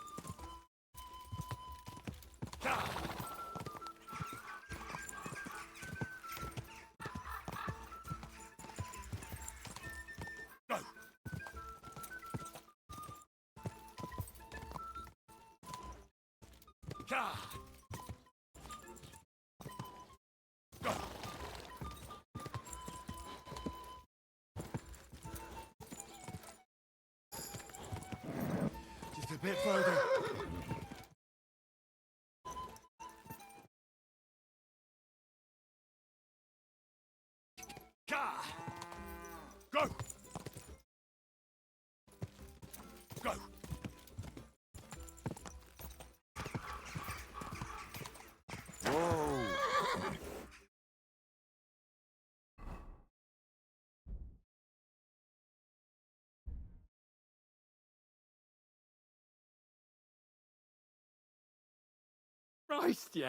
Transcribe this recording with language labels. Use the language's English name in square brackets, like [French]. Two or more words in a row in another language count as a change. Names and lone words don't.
[English] Ka! Go! Ka! Go! Just a bit further. Ka! Go! Go! Whoa! Christ, yeah.